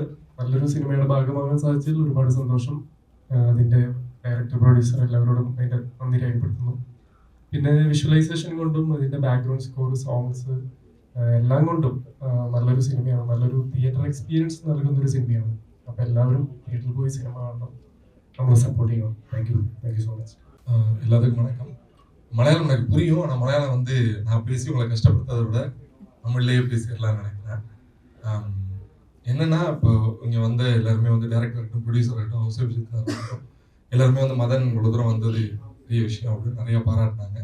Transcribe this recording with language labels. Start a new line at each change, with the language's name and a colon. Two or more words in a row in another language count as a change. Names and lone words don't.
Malayalam: നല്ലൊരു സിനിമയുടെ ഭാഗമാകാൻ സാധിച്ചതിൽ ഒരുപാട് സന്തോഷം. അതിൻ്റെ ഡയറക്ടർ, പ്രൊഡ്യൂസർ എല്ലാവരോടും അതിൻ്റെ നന്ദി രേഖപ്പെടുത്തുന്നു. പിന്നെ വിഷ്വലൈസേഷൻ കൊണ്ടും അതിൻ്റെ
English: background score,
Malayalam: സോങ്സ് എല്ലാം കൊണ്ടും നല്ലൊരു സിനിമയാണ്. നല്ലൊരു
English: theater experience
Malayalam: നൽകുന്നൊരു സിനിമയാണ്. അപ്പോൾ എല്ലാവരും തിയേറ്ററിൽ പോയി സിനിമ കാണണം, നമ്മളെ
Tamil: சப்போர்ட் செய்யணும்.
English: thank you so much.
Tamil: எல்லாத்துக்கும் வணக்கம். மலையாளம் எனக்கு புரியும், ஆனால் மலையாளம் வந்து நான் பேசி உங்களை கஷ்டப்படுத்ததை விட தமிழ்லேயே பேசிடலாம்னு நினைக்கிறேன். என்னன்னா, இப்போ இங்கே வந்து எல்லாருமே வந்து டேரக்டர் ஆகட்டும், ப்ரொடியூசர் ஆகட்டும், ஹவுஸ் ஆகட்டும், எல்லாருமே வந்து மதன் இவ்வளோ தூரம் வந்தது பெரிய விஷயம் அப்படின்னு நிறைய பாராட்டினாங்க.